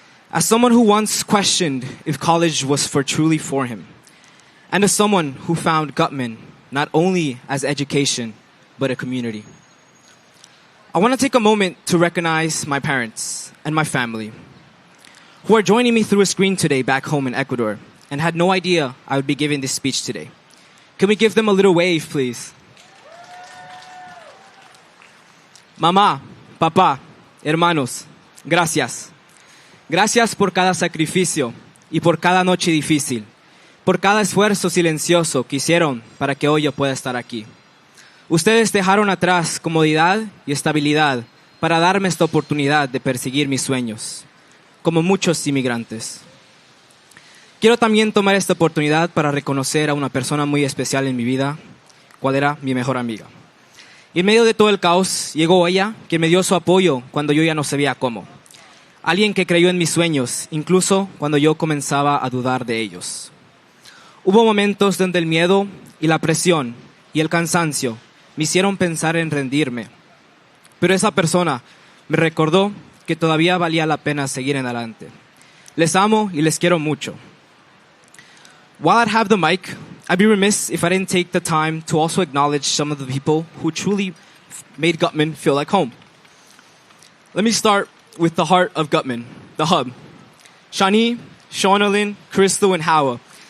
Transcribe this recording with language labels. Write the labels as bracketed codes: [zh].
[en] As someone who once questioned if college was truly for him, and as someone who found Guttman not only as education, but a community. I want to take a moment to recognize my parents and my family, who are joining me through a screen today back home in Ecuador, and had no idea I would be giving this speech today. Can we give them a little wave, please? [es] Mamá, papá, hermanos, gracias. Gracias por cada sacrificio y por cada noche difícil, por cada esfuerzo silencioso que hicieron para que hoy yo pueda estar aquí. Ustedes dejaron atrás comodidad y estabilidad para darme esta oportunidad de perseguir mis sueños, como muchos inmigrantes. Quiero también tomar esta oportunidad para reconocer a una persona muy especial en mi vida, cual era mi mejor amiga. Y en medio de todo el caos, llegó ella, que me dio su apoyo cuando yo ya no sabía cómo. Alguien que creyó en mis sueños, incluso cuando yo comenzaba a dudar de ellos. Hubo momentos donde el miedo y la presión y el cansancio me hicieron pensar en rendirme. Pero esa persona me recordó que todavía valía la pena seguir en adelante. Les amo y les quiero mucho. [en] While I'd have the mic, I'd be remiss if I didn't take the time to also acknowledge some of the people who truly made Guttman feel like home. Let me start with the heart of Guttman, the hub. Shani, Shonalyn, Crystal, and Hawa.